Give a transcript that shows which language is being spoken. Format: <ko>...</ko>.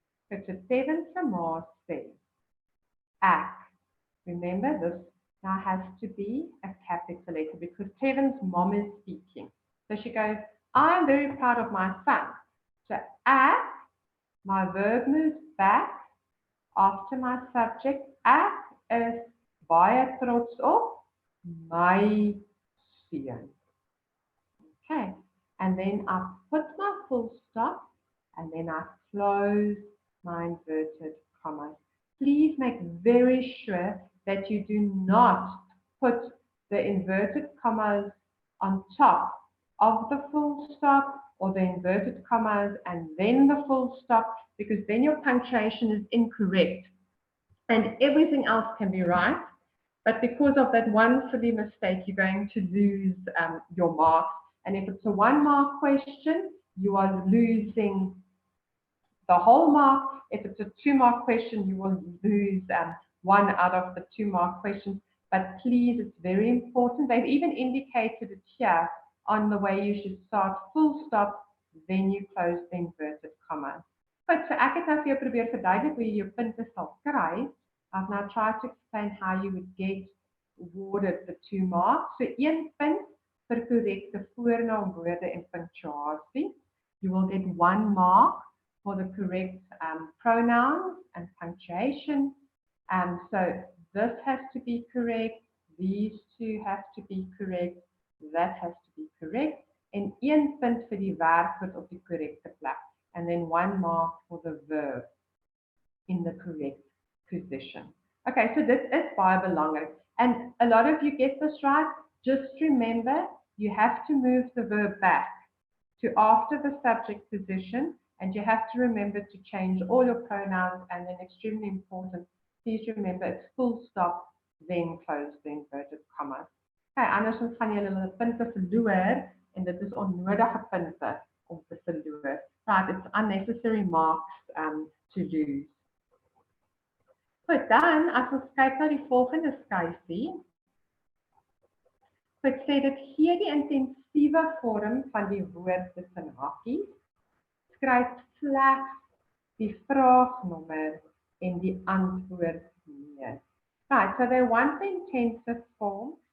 <af>So to Steven se ma sê, ek.</af> <en>Remember, this now has to be a capital letter because Steven's mom is speaking. So she goes, I'm very proud of my son. So ek, my verb moves back after my subject.</en> <af>Ek is baie trots op my seun.</af> <en>Okay, and then I put my full stop, and then I close my inverted commas. Please make very sure that you do not put the inverted commas on top of the full stop, or the inverted commas and then the full stop, because then your punctuation is incorrect and everything else can be right, but because of that one silly mistake, you're going to lose your marks. And if it's a 1 mark question, you are losing the whole mark. If it's a 2 mark question, you will lose 1 out of the 2 mark questions. But please, it's very important. They've even indicated it here on the way you should start full stop, then you close the inverted comma.</en> <af>But so ek het nou vir jou probeer verduidelik hoe jy jou punte sal kry.</af> <en>I've now tried to explain how you would get awarded the 2 marks.</en> <af>So 1 punt vir korrekte voornaamwoorde en punctuasie.</af> <en>You will get 1 mark for the correct pronouns and punctuation. So this has to be correct, these two have to be correct, that has to be correct.</en> <af>En 1 punt vir die werkwoord op die correcte plek.</af> <en>And then 1 mark for the verb in the correct position. Okay, so this is</en> <af>baie belangrik.</af> <en>And a lot of you get this right. Just remember, you have to move the verb back to after the subject position, and you have to remember to change all your pronouns, and then extremely important, please remember it's full stop, then close the inverted commas.</en> <af>Okay, anders gaan julle hulle punte verloor, en dit is onnodige punte om te verloor.</af> <en>Right, it's unnecessary marks to lose.</en> <af>Goed, dan, as ons kyk na die volgende skyfie, ek sê dit gee die intensiewe vorm van die woord tussen hakies, skryf slegs die vraagnommer en die antwoord nee.</af> <en>Right, so they want the intensive form.</en>